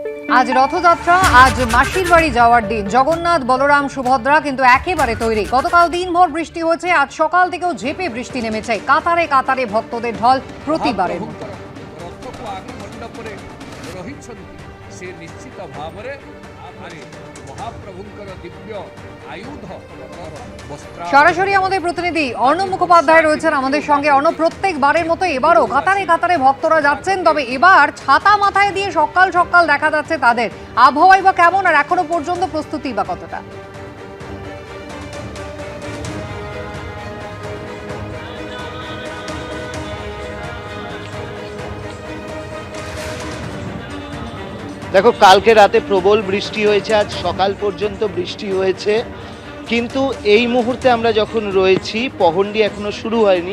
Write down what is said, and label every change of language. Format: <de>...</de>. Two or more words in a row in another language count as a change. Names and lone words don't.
<bn>আজ রথযাত্রা, আজ মাসির বাড়ি যাওয়ার দিন। জগন্নাথ, বলরাম, সুভদ্রা কিন্তু একেবারে তৈরি। গতকাল দিনভর বৃষ্টি হয়েছে, আজ সকাল থেকেও ঝেঁপে বৃষ্টি নেমেছে। কাতারে কাতারে ভক্তদের ঢল প্রতিবারের মতো।</bn> <or>ରଥକୁ ଆଗ ମଣ୍ଡପରେ ରହିଛନ୍ତି ସେ ନିଶ୍ଚିତ ଭାବରେ ମହାପ୍ରଭୁଙ୍କର ଦିବ୍ୟ ଆୟୁଧ ବସ୍ତ୍ର।</or> <bn>সরাসরি আমাদের প্রতিনিধি অর্ণব মুখোপাধ্যায় রয়েছেন আমাদের সঙ্গে। অর্ণব, প্রত্যেকবারের মতো এবারও কাতারে কাতারে ভক্তরা যাচ্ছেন, তবে এবার ছাতা মাথায় দিয়ে সকাল সকাল দেখা যাচ্ছে তাদের। আবহাওয়াই বা কেমন, আর এখনো পর্যন্ত প্রস্তুতি বা কতটা? দেখো, কালকে রাতে প্রবল বৃষ্টি হয়েছে, আজ সকাল পর্যন্ত বৃষ্টি হয়েছে, কিন্তু এই মুহূর্তে আমরা যখন রয়েছি পহণ্ডি এখনো শুরু হয়নি।</bn>